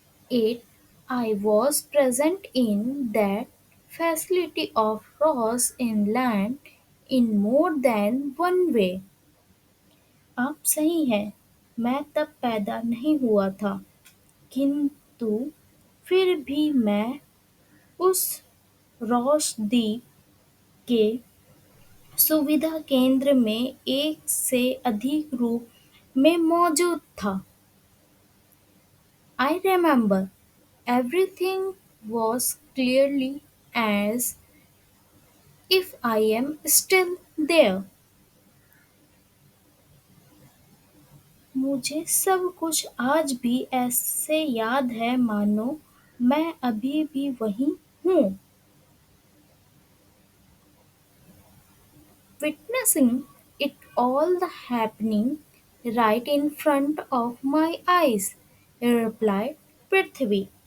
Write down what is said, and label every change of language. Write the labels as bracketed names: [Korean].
[English] Yet I was present in that facility of Ross Inland in more than one way. [Hindi] आप सही हैं, मैं तब पैदा नहीं हुआ था, किंतु फिर भी मैं उस रॉस द्वीप के सुविधा केंद्र में एक से अधिक रूप में मौजूद था। [English] I remember everything was clearly as if I am still there. [Hindi] मुझे सब कुछ आज भी ऐसे याद है मानो मैं अभी भी वहीं हूँ। [English] Witnessing it all the happening right in front of my eyes, replied Prithvi.